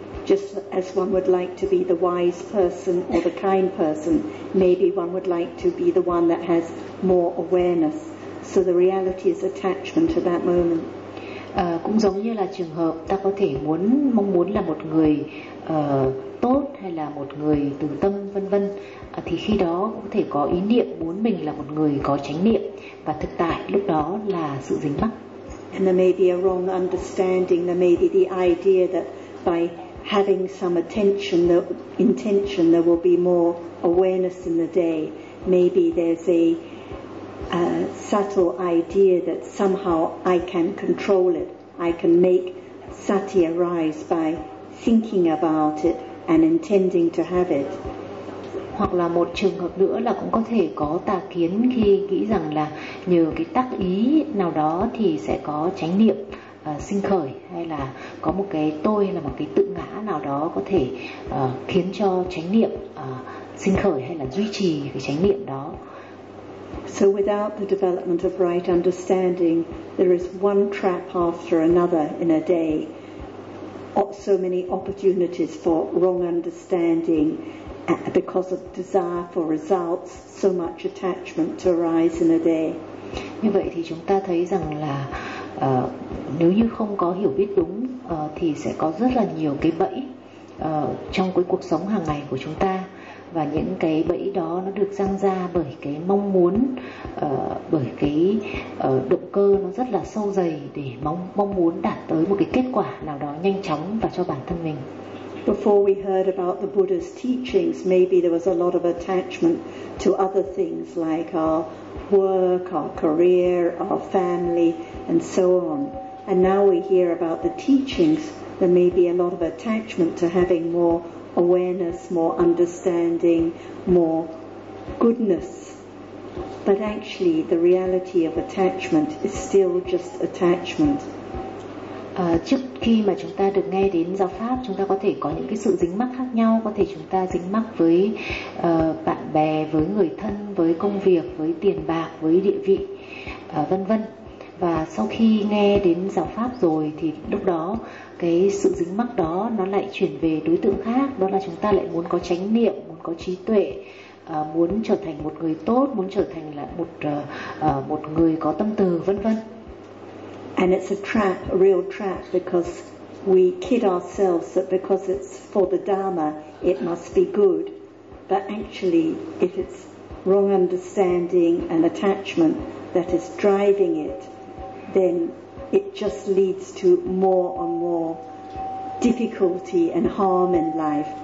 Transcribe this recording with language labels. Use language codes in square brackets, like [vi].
[en] Just as one would like to be the wise person or the kind person, maybe one would like to be the one that has more awareness. So the reality is attachment to that moment. [vi] Cũng giống như là trường hợp ta có thể muốn mong muốn là một người tốt hay là một người từ tâm vân vân, thì khi đó cũng có thể có ý niệm muốn mình là một người có chánh niệm, và thực tại lúc đó là sự dính mắc. [en] And there may be a wrong understanding, there may be the idea that by having some attention, the intention, there will be more awareness in the day. Maybe there's a subtle idea that somehow I can control it, I can make sati arise by thinking about it and intending to have it. [vi] Hoặc là một trường hợp nữa là cũng có thể có tà kiến khi nghĩ rằng là nhờ cái tác ý nào đó thì sẽ có chánh niệm sinh khởi, hay là có một cái tôi hay là một cái tự ngã nào đó có thể khiến cho chánh niệm sinh khởi hay là duy trì cái chánh niệm đó. [en] So without the development of right understanding, there is one trap after another in a day. So many opportunities for wrong understanding because of desire for results, so much attachment to arise in a day. [vi] Như vậy thì chúng ta thấy rằng là nếu như không có hiểu biết đúng thì sẽ có rất là nhiều cái bẫy trong cái cuộc sống hàng ngày của chúng ta. Và những cái bẫy đó nó được giăng ra bởi cái mong muốn, bởi cái động cơ nó rất là sâu dày để mong muốn đạt tới một cái kết quả nào đó nhanh chóng và cho bản thân mình. [en] Before we heard about the Buddha's teachings, maybe there was a lot of attachment to other things like our work, our career, our family and so on. And now we hear about the teachings, there may be a lot of attachment to having more awareness, more understanding, more goodness. But actually the reality of attachment is still just attachment. [vi] Trước khi mà chúng ta được nghe đến giáo pháp, chúng ta có thể có những cái sự dính mắc khác nhau, có thể chúng ta dính mắc với bạn bè, với người thân, với công việc, với tiền bạc, với địa vị, vân vân. Và sau khi nghe đến giáo pháp rồi thì lúc đó cái sự dính mắc đó nó lại chuyển về đối tượng khác, đó là chúng ta lại muốn có chánh niệm, muốn có trí tuệ, muốn trở thành một người tốt, muốn trở thành là một người có tâm từ, vân vân. [en] And it's a trap, a real trap, because we kid ourselves that because it's for the Dharma, it must be good. But actually, if it's wrong understanding and attachment that is driving it, then it just leads to more and more difficulty and harm in life.